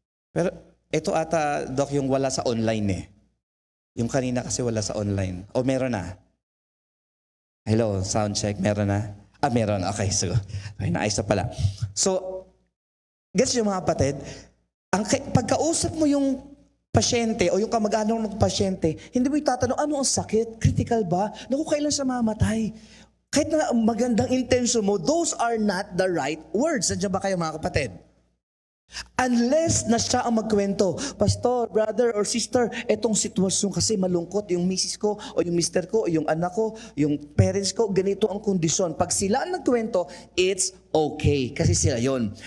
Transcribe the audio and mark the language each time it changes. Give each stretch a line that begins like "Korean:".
Filipino: Pero ito ata, Doc, yung wala sa online eh. Yung kanina kasi wala sa online. O meron na? Hello, sound check. Meron na? Meron. Okay, so, ay, naayos na pala. So, gets yung mga kapatid, pagkausap mo yung pasyente o yung kamag-anak ng pasyente, hindi mo itatanong, ano ang sakit? Critical ba? Naku, kailan siya mamatay? Kahit na magandang
English: intention mo, those are not the right words.
Filipino: Nandiyan ba kayo mga kapatid? Unless na siya ang magkwento, pastor, brother or sister, etong sitwasyon kasi malungkot, yung misis ko, o yung mister ko, o yung anak ko, yung parents ko, ganito ang kondisyon. Pag sila ang nagkwento,
English: it's okay,
Filipino: kasi sila yon.